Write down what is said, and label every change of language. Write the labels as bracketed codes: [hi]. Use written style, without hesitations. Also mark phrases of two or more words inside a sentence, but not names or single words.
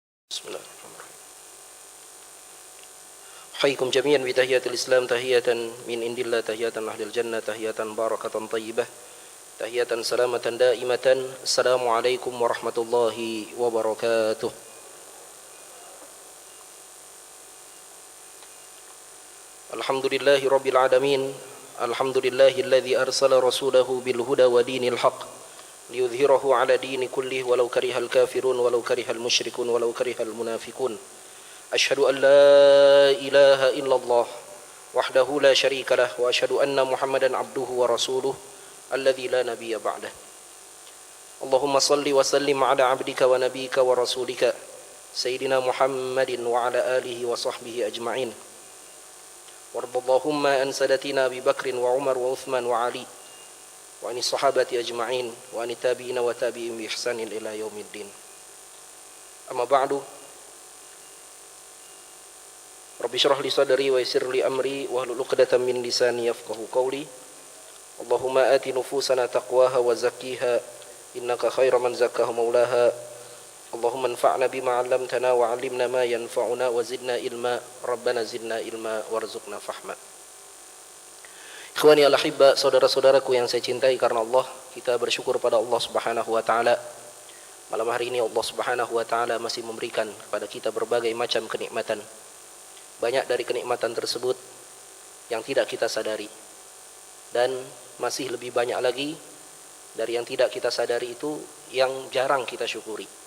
[ar] بسم الله الرحمن الرحيم. حياكم جميعا بتحية الإسلام تحية من عند الله تحية أهل الجنة تحية بركة طيبة تحية سلامة دائمة. السلام عليكم ورحمة الله وبركاته. الحمد لله رب العالمين. الحمد لله الذي أرسل رسوله بالهدى ودين الحق ليظهره على الدين كله ولو كره الكافرون ولو كره المشركون ولو كره المنافقون. أشهد أن لا إله إلا الله وحده لا شريك له وأشهد أن محمدا عبده ورسوله الذي لا نبي بعده. اللهم صل وسلم على عبدك ونبيك ورسولك سيدنا محمد وعلى آله وصحبه أجمعين. وارض اللهم عن ساداتنا أبي بكر وعمر وعثمان وعلي وعن الصحابة أجمعين وعن التابعين وتابعي التابعين بإحسان إلى يوم الدين. أما بعد. رب اشرح لي صدري ويسر لي أمري واحلل عقدة من لساني يفقهوا قولي. اللهم آت نفوسنا تقواها وزكها إنك خير من زكاها مولاها. اللهم انفعنا بما علمتنا وعلمنا ما ينفعنا وزدنا علما. ربنا زدنا علما وارزقنا فهما. إخواني الأحباء, [id] saudara-saudaraku yang saya cintai karena Allah, kita bersyukur pada Allah [ar] سبحانه وتعالى. [id] Malam hari ini Allah [ar] سبحانه وتعالى [id] masih memberikan kepada kita berbagai macam kenikmatan. Banyak dari kenikmatan tersebut yang tidak kita sadari. Dan masih lebih banyak lagi dari yang tidak kita sadari itu yang jarang kita syukuri.